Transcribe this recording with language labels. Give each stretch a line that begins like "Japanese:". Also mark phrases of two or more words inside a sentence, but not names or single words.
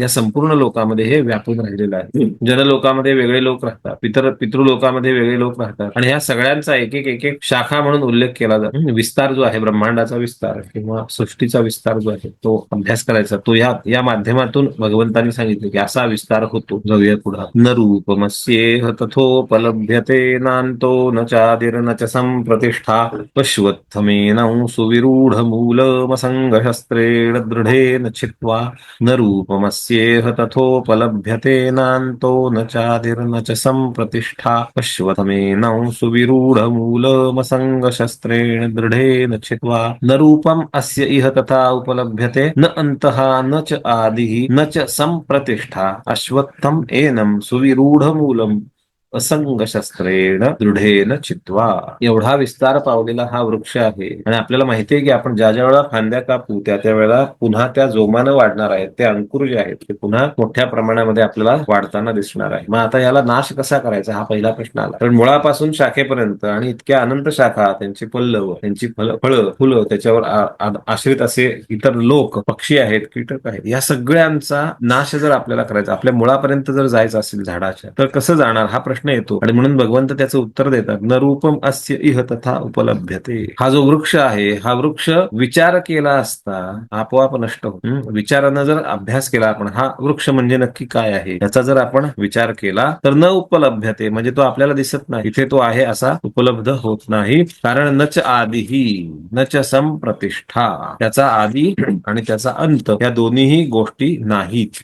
Marathi: या संपूर्ण लोकांमध्ये हे व्यापून राहिलेलं आहे. जनलोकामध्ये वेगळे लोक राहतात, पितृलोकामध्ये वेगळे लोक राहतात, आणि ह्या सगळ्यांचा एक एक शाखा म्हणून उल्लेख केला जातो. विस्तार जो आहे, ब्रह्मांडाचा विस्तार किंवा सृष्टीचा विस्तार जो आहे तो अभ्यास करायचा. तो या माध्यमातून भगवंतांनी सांगितलं की असा विस्तार होतो. जाऊया पुढे.
Sanskrit: न रूपमस्येह तथोपलभ्यते नान्तो न चादिर न च संप्रतिष्ठा पश्वत्थमेनं सुविरूढ मूलमसंगशस्त्रेण दृढेन छित्त्वा न रूपमस्येह तथोपलभ्यते नान्तो न चादिर न च संप्रतिष्ठा पश्वत्थमेनं सुविरूढ मूलमसंगशस्त्रेण दृढेन छित्त्वा न रूपम अस्य इह तथा उपलभ्यते न अंतः न च आदिः न च संप्रतिष्ठा अश्वत्थम एनं सुविरूढ मूलम असंग शस्त्रेण दृढेन चित्वा.
Marathi: एवढा विस्तार पावलेला हा वृक्ष आहे, आणि आपल्याला माहिती आहे की आपण ज्या ज्या वेळेला फांद्या कापू त्या वेळेला पुन्हा त्या जोमानं वाढणार आहेत. ते अंकुर जे आहेत ते पुन्हा मोठ्या प्रमाणामध्ये आपल्याला वाढताना दिसणार आहे. मग आता याला नाश कसा करायचा हा पहिला प्रश्न आला. कारण मुळापासून शाखेपर्यंत आणि इतक्या अनंत शाखा, त्यांची पल्लव, त्यांची फळं फुलं, त्याच्यावर आश्रित असे इतर लोक, पक्षी आहेत, कीटक आहेत, या सगळ्यांचा नाश जर आपल्याला करायचा, आपल्या मुळापर्यंत जर जायचं असेल झाडाच्या, तर कसं जाणार हा प्रश्न येतो. आणि म्हणून भगवंत त्याचं उत्तर देतात,
Sanskrit: न रूपम अस्य इह तथा उपलभ्यते.
Marathi: हा जो वृक्ष आहे, हा वृक्ष विचार केला असता आपोआप नष्ट होतो. विचारानं जर अभ्यास केला आपण, हा वृक्ष म्हणजे नक्की काय आहे याचा जर आपण विचार केला, तर
Sanskrit: न उपलभ्यते
Marathi: म्हणजे तो आपल्याला दिसत नाही, इथे तो आहे असा उपलब्ध होत नाही. कारण
Sanskrit: नच आदिही नच संप्रतिष्ठा,
Marathi: त्याचा आदी आणि त्याचा अंत या दोन्हीही गोष्टी नाहीत.